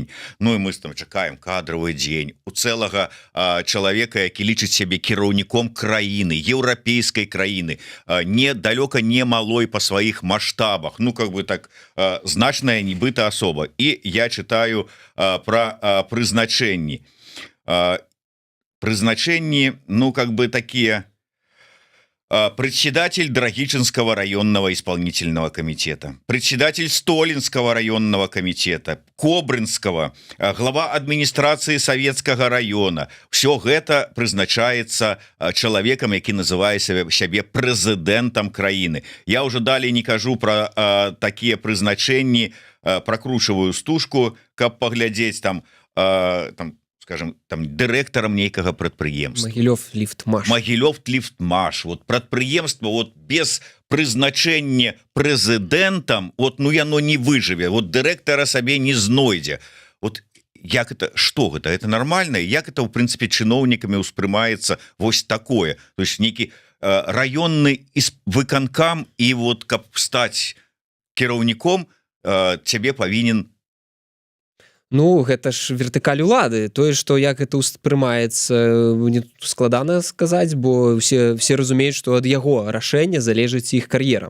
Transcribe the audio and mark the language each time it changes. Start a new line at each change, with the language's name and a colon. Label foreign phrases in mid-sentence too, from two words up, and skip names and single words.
Belarusian: Ну і мы там чакаем кадравы дзень у цэлага чалавека, які лічыць сябе кіраўніком краіны, еўрапейскай краіны, не далёка не малой па сваіх маштабах, ну,
Russian: как бы так,
Belarusian: значная нібыта асоба. І я чытаю пра прызначэнні, ну,
Russian: как бы такие: председатель Драгичинского районного исполнительного комитета, председатель Столинского районного комитета, Кобрынского, глава администрации Советского района.
Belarusian: Все гэта прызначаецца чалавекам, які называе сябе прэзідэнтам краіны. Я уже далей не кажу про такія прызначэнні, прокручиваю стужку, каб паглядзець там, скажем, там дырэктарам нейкага прадпрыемства. Магілёв Ліфтмаш. Вот прадпрыемства вот без прызначэння прэзідэнтам, вот, ну, яно не выжыве. Вот дырэктара сабе не знойдзе.
Russian: Вот як это,
Belarusian: што гэта?
Russian: Это нормально? Як это, в принципе,
Belarusian: чыноўнікамі ўспрымаецца вось такое?
Russian: То есть
Belarusian: нейкі раённы выканкам, і вот каб стаць кіраўніком, цябе павінен... Ну, гэта ж вертыкаль улады. Тое, што як гэта ўспрымаецца, не складана сказаць, бо все разумеюць, што ад яго рашэння залежыць іх кар'ера.